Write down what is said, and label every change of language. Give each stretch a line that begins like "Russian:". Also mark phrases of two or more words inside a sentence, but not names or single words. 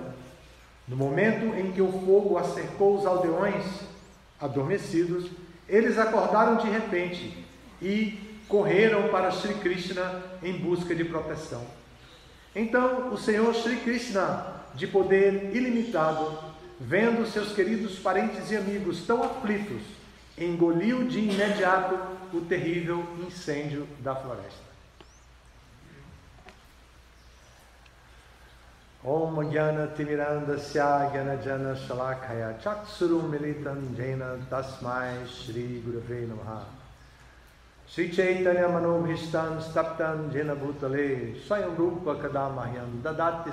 Portuguese: No momento em que o fogo acercou os aldeões adormecidos, eles acordaram de repente e correram para Sri Krishna em busca de proteção. Então o Senhor Sri Krishna, de poder ilimitado, vendo seus queridos parentes e amigos tão aflitos, engoliu de imediato o terrível incêndio da floresta.
Sanskrit: Om Jnana Timirandasya Jnana Jana Shalakaya Chaksurum Militam Jena Tasmai Shri Gurave Namaha Shri Chaitanya Manobhishtam Staptam Jena Bhutale Swayam Rupa Kadamahyam Dadati